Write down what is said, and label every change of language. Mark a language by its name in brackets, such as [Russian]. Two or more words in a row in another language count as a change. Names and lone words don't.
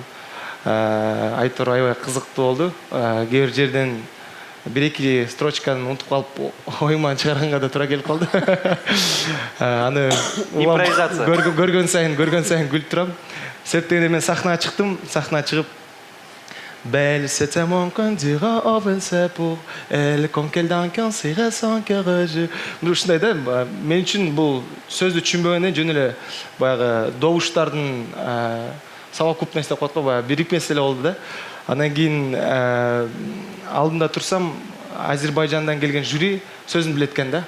[Kyrgyz] Айтор аябай кызыктуу болду. Кээ бир жерден 1-2 строчканы унутуп калып, оюман чыгарганга да туура келип калды. Аны импровизация. Көргөн сайын күлүп турам. Себептен мен сахнага чыктым, сахнага чыгып [French] Belle, c'était mon candidat, c'est pour elle, comme quelqu'un qui serait sans courage. [Kyrgyz] Ушундай да, мен үчүн бул сөздү түшүнбөгөндөн жөн эле баягы добуштардын совокупности деп коет го, баягы бирикмеси эле болду да. Андан кийин алдында турсам, Азербайжандан келген жюри сөзүн билет экен да.